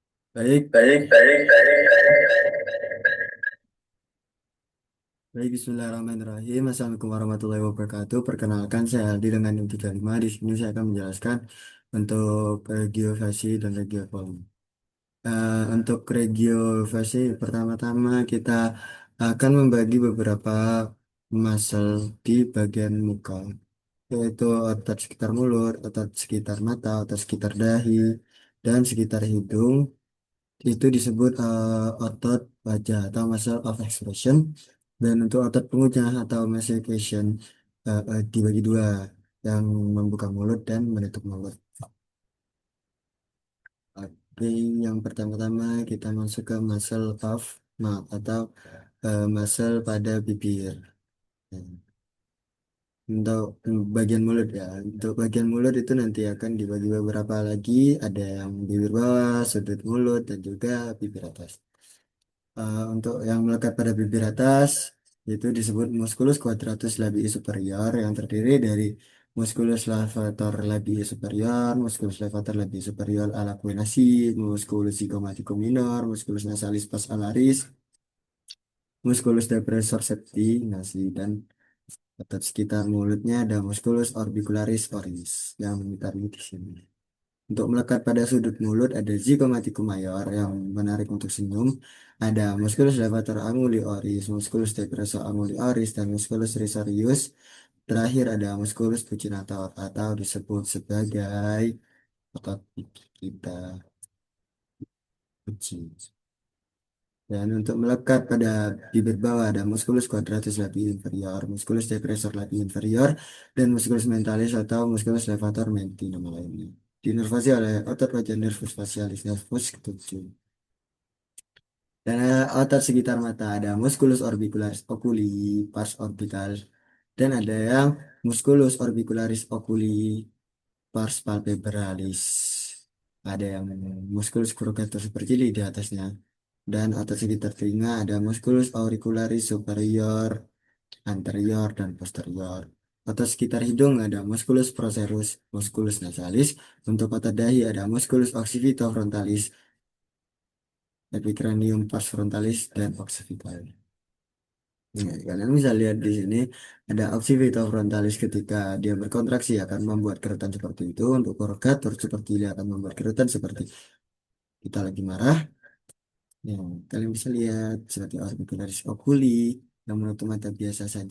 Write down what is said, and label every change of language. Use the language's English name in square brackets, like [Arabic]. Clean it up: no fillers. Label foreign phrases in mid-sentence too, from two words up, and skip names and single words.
[Indonesian] Baik, Baik, baik, baik. baik, [Arabic] بسم الله الرحمن الرحيم. السلام عليكم ورحمة الله وبركاته. [Indonesian] Perkenalkan, saya Aldi dengan NIM 35. Di sini saya akan menjelaskan untuk regiovasi dan regioform. Untuk regiovasi, pertama-tama kita akan membagi beberapa muscle di bagian muka, yaitu otot sekitar mulut, otot sekitar mata, otot sekitar dahi, dan sekitar hidung. Itu disebut otot wajah atau [English] muscle of expression, [Indonesian] dan untuk otot pengunyah atau mastication dibagi dua, yang membuka mulut dan menutup mulut. Oke, yang pertama-tama kita masuk ke [English] muscle of mouth [Indonesian] atau muscle pada bibir. Untuk bagian mulut ya, untuk bagian mulut itu nanti akan dibagi beberapa lagi, ada yang bibir bawah, sudut mulut, dan juga bibir atas. Untuk yang melekat pada bibir atas itu disebut [Latin] musculus quadratus labii superior, [Indonesian] yang terdiri dari [Latin] musculus levator labii superior, musculus levator labii superior ala cuenasi, musculus zygomatico minor, musculus nasalis pars alaris, musculus depressor septi nasi, [Indonesian] dan otot sekitar mulutnya ada [Latin] musculus orbicularis oris [Indonesian] yang ditaruh di sini. Untuk melekat pada sudut mulut ada zygomatikum mayor yang menarik untuk senyum. Ada [Latin] musculus levator anguli oris, musculus depressor anguli oris, [Indonesian] dan [Latin] musculus risorius. [Indonesian] Terakhir ada [Latin] musculus buccinator [Indonesian] atau disebut sebagai otot gigi kita, kucing. Dan untuk melekat pada bibir bawah ada [Latin] musculus quadratus labii inferior, musculus depressor labii inferior, [Indonesian] dan [Latin] musculus mentalis [Indonesian] atau [Latin] musculus levator menti [Indonesian] nama lainnya. Diinervasi oleh otot wajah [Latin] nervus facialis [Indonesian] nervus ketujuh. Dan otot sekitar mata ada [Latin] musculus orbicularis oculi pars orbital, [Indonesian] dan ada yang [Latin] musculus orbicularis oculi pars palpebralis. [Indonesian] Ada yang [Latin] musculus cruratus supercili [Indonesian] di atasnya. Dan otot sekitar telinga ada [Latin] musculus auricularis superior, [Indonesian] anterior, dan posterior. Otot sekitar hidung ada [Latin] musculus procerus, musculus nasalis. [Indonesian] Untuk otot dahi ada [Latin] musculus occipitofrontalis, epicranium pars frontalis, [Indonesian] dan occipital. Nah, kalian bisa lihat di sini ada occipitofrontalis ketika dia berkontraksi akan membuat kerutan seperti itu. Untuk korogator seperti dia akan membuat kerutan seperti kita lagi marah. Ya, kalian bisa lihat seperti orbicularis oculi yang menutup mata biasa saja.